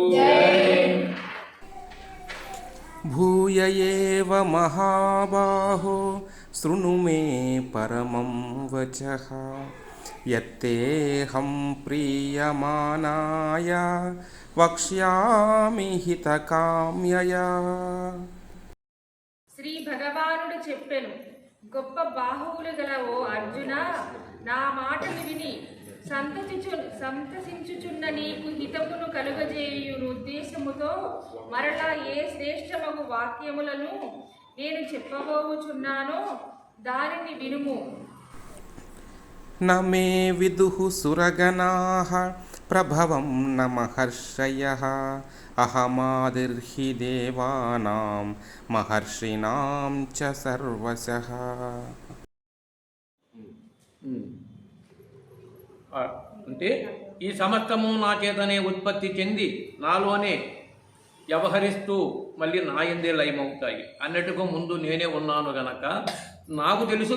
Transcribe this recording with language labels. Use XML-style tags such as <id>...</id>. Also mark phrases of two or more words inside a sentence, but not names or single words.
<sa>भूय एव महाबाहो शृणु मे परमं वचः यत्तेऽहं प्रीयमाणाय वक्ष्यामि हितकाम्यया।</sa> <te>శ్రీ భగవానుడు చెప్పెను, గొప్ప బాహువులు గల ఓ అర్జున, నా మాటలు విని సంతసించుచున్న నీకు హితమును కలుగజేయును ఉద్దేశముతో మరలా ఏ శ్రేష్టమగు వాక్యములను నేను చెప్పబోచున్నానో దానిని వినుము.</te> <sa>न मे विदुः सुरगणाः प्रभवं न महर्षयः अहमादिर्हि देवानां महर्षिणां च सर्वशः।</sa> <te>అంటే ఈ సమస్తము నా చేతనే ఉత్పత్తి చెంది నాలోనే వ్యవహరిస్తూ మళ్ళీ నా యందే లయమవుతాయి అన్నట్టుగా ముందు నేనే ఉన్నాను గనక నాకు తెలుసు.</te>